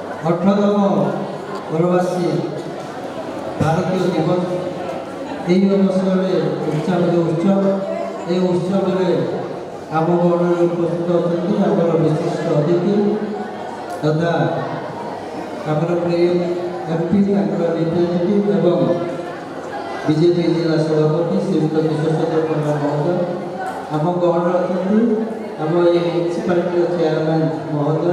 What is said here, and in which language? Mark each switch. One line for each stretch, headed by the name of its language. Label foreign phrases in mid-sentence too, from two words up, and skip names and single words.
Bangla: 18তম প্রবাসী ভারতীয় দিবস এই অবসরে উৎসাহিত উৎসব এই উৎসবে
Odia: ଆମ ଗଣରେ ଉପସ୍ଥିତ ଅଛନ୍ତି ଆମର ବିଶିଷ୍ଟ ଅତିଥି ତଥା ଆମର ପ୍ରିୟ ଏମ୍ପି ତାଙ୍କର ରିପ୍ରେଜେଣ୍ଟେଟିଭ୍ ଏବଂ ବିଜେପି ଜିଲ୍ଲା ସଭାପତି ଶ୍ରୀଯୁକ୍ତ ବିଶ୍ୱେଶ୍ୱର ପଣ୍ଡା ମହୋଦୟ ଆମ ଗଣରେ ଅଛନ୍ତି ଆମ ଏ ମ୍ୟୁନିସିପାଲିଟିର ଚେୟାରମ୍ୟାନ୍ ମହୋଦୟ।